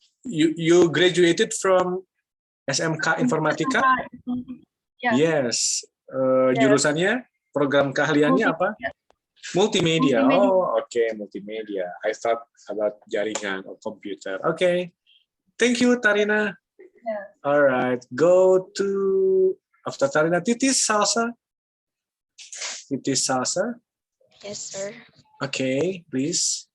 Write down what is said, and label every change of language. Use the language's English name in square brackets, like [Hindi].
[English] You graduated from SMK Informatika? Yes. [Indonesian] Jurusannya, program keahliannya apa? [English] Multimedia. Oh, okay, multimedia. I thought about jaringan or computer. Okay. Thank you, Tarina. All right. Go to after Tarina, Titis Salsa. Titis Salsa. Yes, sir. Okay, please.